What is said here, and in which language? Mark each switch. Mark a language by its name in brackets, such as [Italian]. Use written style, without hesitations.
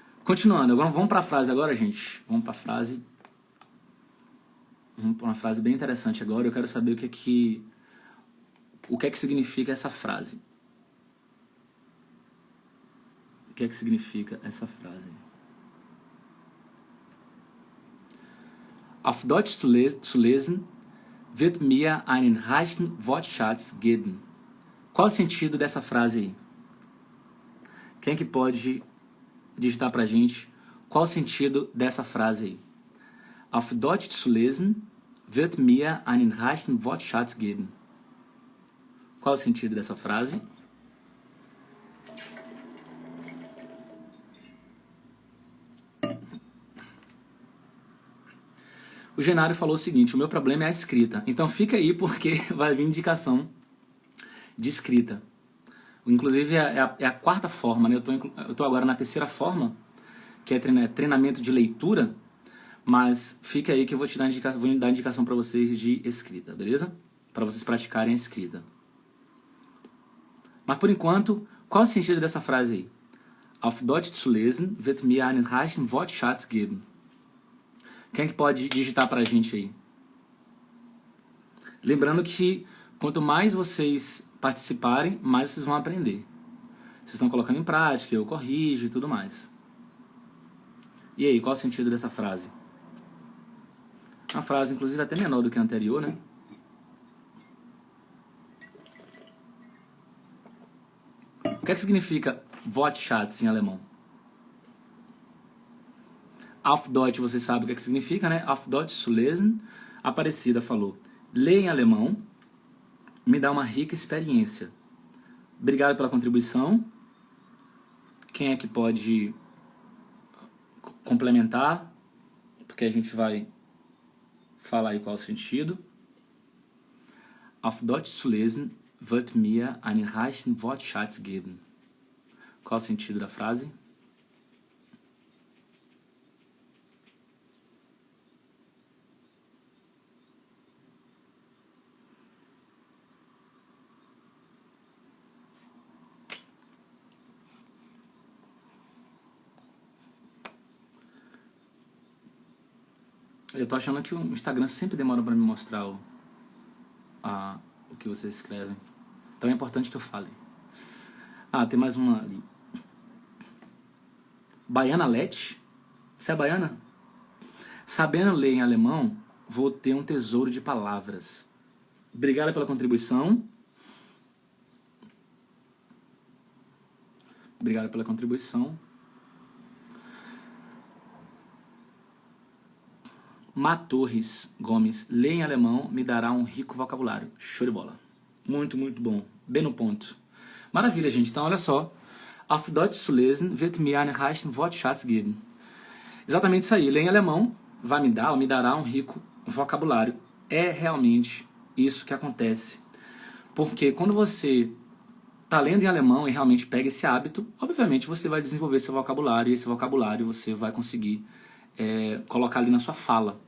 [Portuguese] Continuando, agora vamos para a frase agora, gente. Vamos para a frase. Vamos para uma frase bem interessante agora. Eu quero saber o que é que significa essa frase. O que é que significa essa frase? [German] Auf Deutsch zu lesen, wird mir einen reichen Wortschatz geben. [Portuguese] Qual o sentido dessa frase aí? Quem é que pode digitar pra gente qual o sentido dessa frase aí? [German] Auf Deutsch zu lesen, wird mir einen reichen Wortschatz geben. [Portuguese] Qual o sentido dessa frase? O Genário falou o seguinte: o meu problema é a escrita. Então fica aí porque vai vir indicação de escrita. Inclusive é a quarta forma, né? Eu tô agora na terceira forma, que é treinamento de leitura, mas fica aí que eu vou dar indicação para vocês de escrita, beleza? Para vocês praticarem a escrita. Mas por enquanto, qual o sentido dessa frase aí? [German] Auf Deutsch zu lesen, wird mir einen reichen Wortschatz geben. [Portuguese] Quem é que pode digitar pra gente aí? Lembrando que quanto mais vocês participarem, mais vocês vão aprender. Vocês estão colocando em prática, eu corrijo e tudo mais. E aí, qual o sentido dessa frase? Uma frase, inclusive, até menor do que a anterior, né? O que é que significa Wortschatz em alemão? Auf Deutsch, você sabe o que é que significa, né? [German] Auf Deutsch zu lesen. [Portuguese] A Aparecida falou: ler em alemão me dá uma rica experiência. Obrigado pela contribuição. Quem é que pode complementar? Porque a gente vai falar aí qual é o sentido. [German] Auf Deutsch zu lesen wird mir einen reichen Wortschatz geben. [Portuguese] Qual é o sentido da frase? Eu tô achando que o Instagram sempre demora para me mostrar o que vocês escrevem. Então é importante que eu fale. Ah, tem mais uma ali. Baiana Lete. Você é baiana? Sabendo ler em alemão, vou ter um tesouro de palavras. Obrigada pela contribuição. Obrigado pela contribuição. Torres Gomes, ler em alemão me dará um rico vocabulário. Show de bola. Muito, muito bom. Bem no ponto. Maravilha, gente. Então, olha só. [German] Auf Deutsch zu lesen wird mir einen reichen Wortschatz geben. [Portuguese] Exatamente isso aí. Ler em alemão vai me dar ou me dará um rico vocabulário. É realmente isso que acontece. Porque quando você está lendo em alemão e realmente pega esse hábito, obviamente você vai desenvolver seu vocabulário e esse vocabulário você vai conseguir colocar ali na sua fala.